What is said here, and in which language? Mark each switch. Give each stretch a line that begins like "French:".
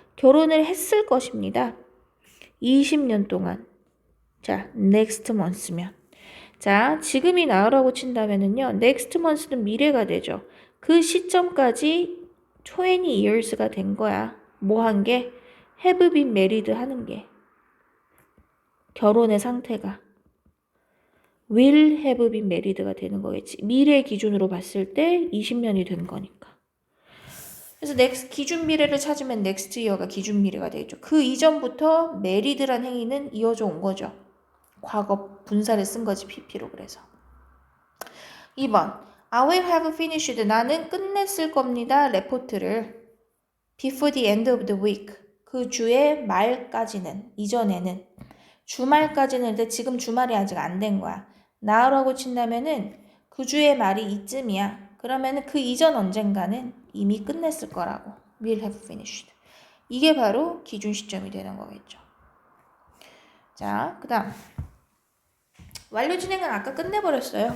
Korean: 결혼을 했을 것입니다. 20년 동안. 자, next month면. 자, 지금이 나으라고 친다면은요. next month는 미래가 되죠. 그 시점까지 20 years가 된 거야. 뭐 한 게?
English: have been married
Korean: 하는 게. 결혼의 상태가.
English: will have been married가
Korean: 되는 거겠지. 미래 기준으로 봤을 때 20년이 된 거니까. 그래서 next 기준 미래를 찾으면 next year가 기준 미래가 되겠죠. 그 이전부터 married란 행위는 이어져 온 거죠. 과거 분사를 쓴 거지, pp로. 그래서 2번
English: I will have finished.
Korean: 나는 끝냈을 겁니다. 레포트를
English: before the end of the week.
Korean: 그 주의 말까지는, 이전에는. 주말까지는, 근데 지금 주말이 아직 안 된 거야. now라고 친다면은 그 주의 말이 이쯤이야. 그러면은 그 이전 언젠가는 이미 끝냈을 거라고.
English: will have finished.
Korean: 이게 바로 기준 시점이 되는 거겠죠. 자, 그 다음 완료 진행은 아까 끝내버렸어요.